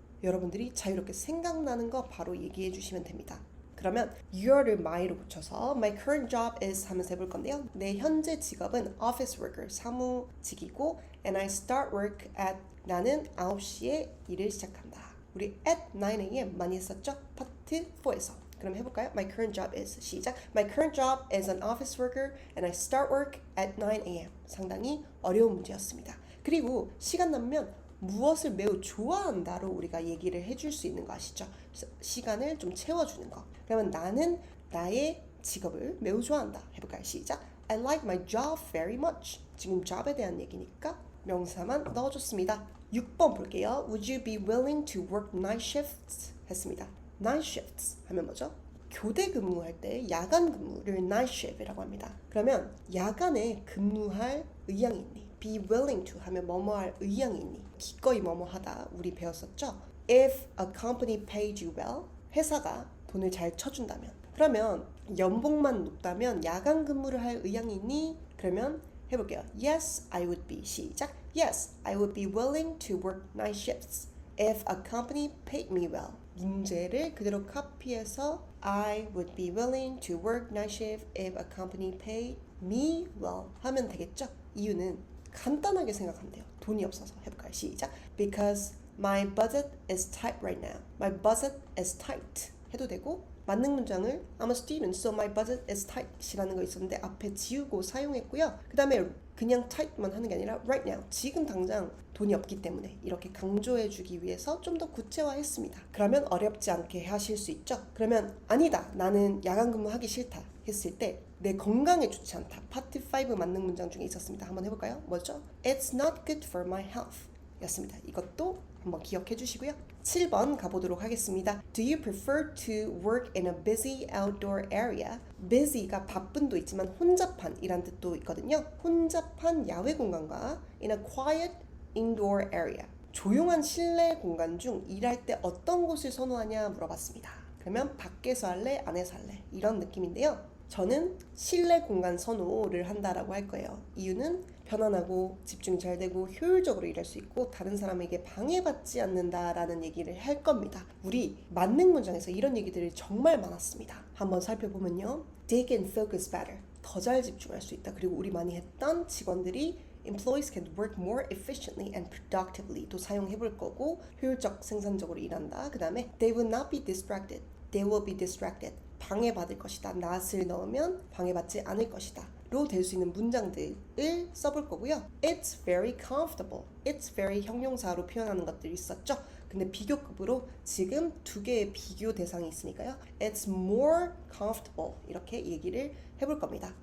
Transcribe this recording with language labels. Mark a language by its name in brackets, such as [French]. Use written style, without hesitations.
[Korean] 여러분들이 자유롭게 생각나는 거 바로 얘기해 주시면 됩니다. 그러면 you를 my로 붙여서 [English] my current job is [Korean] 하면서 해볼 건데요. 내 현재 직업은 office worker, 사무직이고 [English] and I start work at [Korean] 나는 9시에 일을 시작한다. 우리 at 9am 많이 했었죠? 파트 4에서. 그럼 해볼까요? [English] My current job is [Korean] 시작. [English] My current job is an office worker and I start work at 9am. [Korean] 상당히 어려운 문제였습니다. 그리고 시간 남으면 무엇을 매우 좋아한다로 우리가 얘기를 해줄 수 있는 거 아시죠? 시간을 좀 채워주는 거. 그러면 나는 나의 직업을 매우 좋아한다. 해볼까요? 시작. [English] I like my job very much. [Korean] 지금 job에 대한 얘기니까 명사만 넣어줬습니다. 6번 볼게요. [English] Would you be willing to work night shifts? [Korean] 했습니다. Night shifts 하면 뭐죠? 교대 근무할 때 야간 근무를 night shift이라고 합니다. 그러면 야간에 근무할 의향이 있니? [English] Be willing to [Korean] 하면 뭐뭐할 의향이 있니? 기꺼이 뭐뭐하다 우리 배웠었죠? [English] If a company paid you well, [Korean] 회사가 돈을 잘 쳐준다면. 그러면 연봉만 높다면 야간 근무를 할 의향이 있니? 그러면 해볼게요. [English] Yes, I would be. [Korean] 시작. [English] Yes, I would be willing to work night shifts if a company paid me well. [Korean] 문제를 그대로 카피해서 [English] I would be willing to work night shift if a company paid me well [Korean] 하면 되겠죠? 이유는 간단하게 생각하면 돼요. 돈이 없어서. 해볼까요? 시작. [English] Because my budget is tight right now. My budget is tight [Korean] 해도 되고 맞는 문장을 [English] I'm a student, so my budget is tight [Korean] 이라는 거 있었는데 앞에 지우고 사용했고요. 그 다음에 그냥 tight만 하는 게 아니라 right now, 지금 당장 돈이 없기 때문에 이렇게 강조해주기 위해서 좀 더 구체화했습니다. 그러면 어렵지 않게 하실 수 있죠. 그러면 아니다, 나는 야간 근무하기 싫다 했을 때 내 건강에 좋지 않다. 파트 5 맞는 문장 중에 있었습니다. 한번 해볼까요? 뭐죠? [English] It's not good for my health [Korean] 였습니다. 이것도 한번 기억해 주시고요. 7번 가보도록 하겠습니다. [English] Do you prefer to work in a busy outdoor area? [Korean] busy가 바쁜도 있지만 혼잡한 이란 뜻도 있거든요. 혼잡한 야외 공간과 [English] in a quiet indoor area. [Korean] 조용한 실내 공간 중 일할 때 어떤 곳을 선호하냐 물어봤습니다. 그러면 밖에서 할래? 안에서 할래? 이런 느낌인데요. 저는 실내 공간 선호를 한다라고 할 거예요. 이유는 편안하고 집중이 잘 되고 효율적으로 일할 수 있고 다른 사람에게 방해받지 않는다라는 얘기를 할 겁니다. 우리 만능 문장에서 이런 얘기들이 정말 많았습니다. 한번 살펴보면요. [English] They can focus better. [Korean] 더 잘 집중할 수 있다. 그리고 우리 많이 했던 직원들이 [English] Employees can work more efficiently and productively [Korean] 도 사용해 볼 거고 효율적 생산적으로 일한다. [English] 그 다음에 They will not be distracted. They will be distracted. [Korean] 방해받을 것이다. not을 넣으면 방해받지 않을 것이다. 로 될 수 있는 문장들을 써볼 거고요. [English] It's very comfortable. It's very [Korean] 형용사로 표현하는 것들이 있었죠. 근데 비교급으로 지금 두 개의 비교 대상이 있으니까요. [English] It's more comfortable [Korean] 이렇게 얘기를 해볼 겁니다.